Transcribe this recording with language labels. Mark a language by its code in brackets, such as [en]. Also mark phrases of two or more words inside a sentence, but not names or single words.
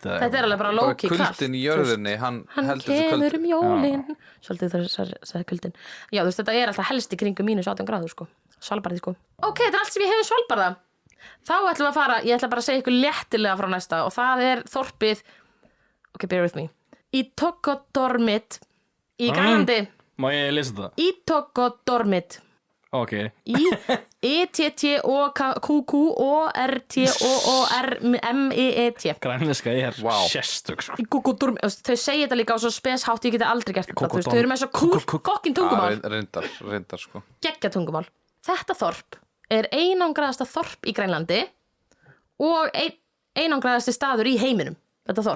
[is] Þetta er alveg bara low-key kalt kuldin í jörðinni, hann heldur þessu kemur jólin Svolítið það sagði kuldin Já, þú veist, þetta er alltaf helst í kringum -18 gráður, sko Svalbarði, sko Ok, þetta er allt sem ég hefur Svalbarða Þá ætlum við að fara, ég ætla bara að segja ykkur léttilega frá næsta og það er þorpið Ok, [en] bear with me [is] Itokodormit í Grænlandi Má ég lesa það? Itokodormit Ok I-T-T-O-K-U-O-R-T-O-O-R-M-E-E-T Grænlenska sérstök sko. Þau segja þetta líka á svo speshátt ég geti aldrei gert þetta Þau eru með svo fokkin tungumál Reyndar sko Geggja tungumál Þetta þorp er einangraðasta þorp í Grænlandi og einangraðasti staður í heiminum Þetta þorp